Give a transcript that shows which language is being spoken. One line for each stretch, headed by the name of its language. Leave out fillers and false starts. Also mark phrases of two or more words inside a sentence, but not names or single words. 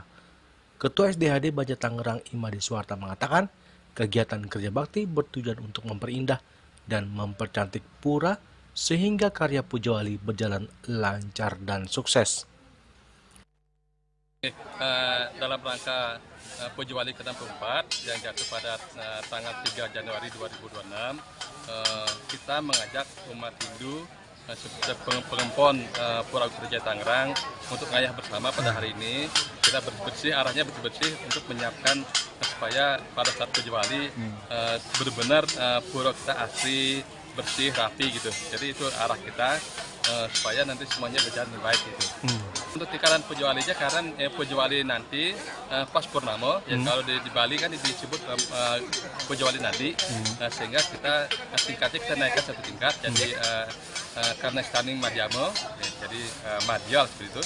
Indonesian: Ketua SDHD Banjar Tangerang, Imade Suwarte mengatakan, kegiatan kerja bakti bertujuan untuk memperindah dan mempercantik Pura sehingga karya Puja Wali berjalan lancar dan sukses. Dalam rangka Puja Wali ke-64 yang jatuh pada tanggal 3 Januari 2026, kita mengajak umat Hindu pengempon Pura Agung Kertajaya Tangerang untuk ngayah bersama pada hari ini. Kita bersih, arahnya bersih untuk menyiapkan supaya pada saat Puja Wali benar-benar pura kita asri, bersih, rapi gitu. Jadi itu arah kita supaya nanti semuanya berjalan dengan baik gitu. Untuk tikaran Puja Walinya karena Puja Wali nanti pas purnama, ya kalau di Bali kan disebut Puja Wali nanti, sehingga kita tingkatnya kita naikkan satu tingkat, jadi karena standing Madhyama, jadi Madhyal seperti itu.